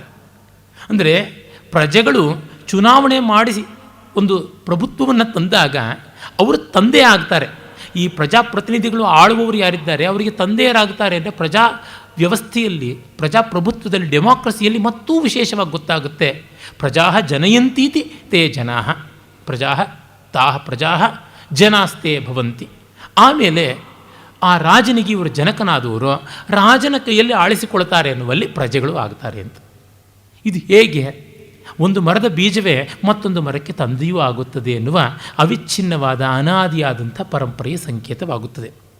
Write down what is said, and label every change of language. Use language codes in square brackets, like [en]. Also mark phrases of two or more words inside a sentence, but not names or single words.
[kn] ಅಂದರೆ ಪ್ರಜೆಗಳು ಚುನಾವಣೆ ಮಾಡಿಸಿ ಒಂದು ಪ್ರಭುತ್ವವನ್ನು ತಂದಾಗ ಅವರು ತಂದೆ ಆಗ್ತಾರೆ. ಈ ಪ್ರಜಾಪ್ರತಿನಿಧಿಗಳು ಆಳುವವರು ಯಾರಿದ್ದಾರೆ ಅವರಿಗೆ ತಂದೆಯರಾಗ್ತಾರೆ. ಅಂದರೆ ಪ್ರಜಾ ವ್ಯವಸ್ಥೆಯಲ್ಲಿ, ಪ್ರಜಾಪ್ರಭುತ್ವದಲ್ಲಿ, ಡೆಮಾಕ್ರಸಿಯಲ್ಲಿ ಮತ್ತೂ ವಿಶೇಷವಾಗಿ ಗೊತ್ತಾಗುತ್ತೆ. [sa] ಪ್ರಜಾ ಜನಯಂತೀತಿ ತೇ ಜನಾ, ಪ್ರಜಾ ತಾಹ ಪ್ರಜಾ ಜನಾಸ್ತೆ ಭವಂತಿ. [kn] ಆಮೇಲೆ ಆ ರಾಜನಿಗೆ ಇವರು ಜನಕನಾದವರು ರಾಜನ ಕೈಯಲ್ಲಿ ಆಳಿಸಿಕೊಳ್ತಾರೆ ಅನ್ನುವಲ್ಲಿ ಪ್ರಜೆಗಳು ಆಗ್ತಾರೆ ಅಂತ. ಇದು ಹೇಗೆ? ಒಂದು ಮರದ ಬೀಜವೇ ಮತ್ತೊಂದು ಮರಕ್ಕೆ ತಂದೆಯೂ ಆಗುತ್ತದೆ ಎನ್ನುವ ಅವಿಚ್ಛಿನ್ನವಾದ ಅನಾದಿಯಾದಂಥ ಪರಂಪರೆಯ ಸಂಕೇತವಾಗುತ್ತದೆ.